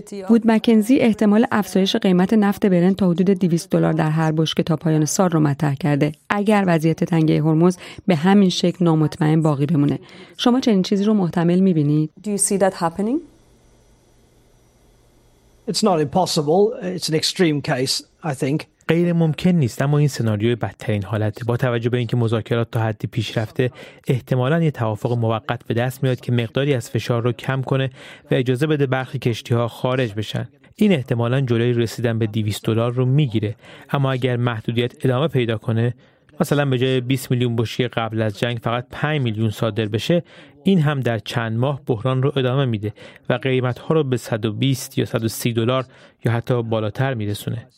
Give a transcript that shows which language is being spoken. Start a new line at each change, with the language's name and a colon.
Persian: وود مکنزی احتمال افزایش قیمت نفت برنت تا حدود $200 در هر بشکه تا پایان سال رو مطرح کرده، اگر وضعیت تنگه هرمز به همین شکل نامطمئن باقی بمونه. شما چنین چیزی رو محتمل می‌بینید؟
English: Do you see that happening? It's not impossible. It's an extreme case, I think.
Persian: غیر ممکن نیست، اما این سناریوی بدترین حالته. با توجه به اینکه مذاکرات تا حدی پیش رفته، احتمالاً یه توافق موقت به دست میاد که مقداری از فشار رو کم کنه و اجازه بده برخی کشتی‌ها خارج بشن. این احتمالاً جلوی رسیدن به $200 رو میگیره. اما اگر محدودیت ادامه پیدا کنه، مثلا به جای 20 میلیون بشکه قبل از جنگ فقط 5 میلیون صادر بشه، این هم در چند ماه بحران رو ادامه میده و قیمت ها رو به $120 یا $130 یا حتی بالاتر میرسونه.